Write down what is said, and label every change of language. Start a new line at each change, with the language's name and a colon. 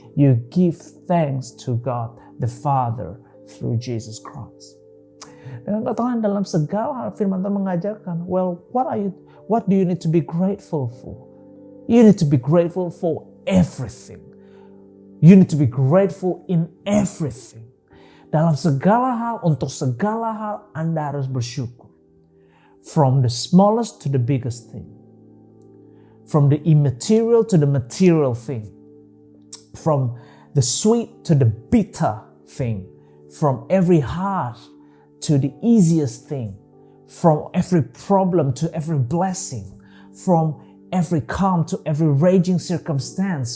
English: You give thanks to God the Father through Jesus Christ.
Indonesian: Dengan kata lain, dalam segala hal firman Tuhan mengajarkan,
English: well, what do you need to be grateful for? You need to be grateful for everything. You need to be grateful in everything.
Indonesian: Dalam segala hal, untuk segala hal, Anda harus bersyukur.
English: From the smallest to the biggest thing. From the immaterial to the material thing. From the sweet to the bitter thing. From every hard to the easiest thing. From every problem to every blessing. From every calm to every raging circumstance.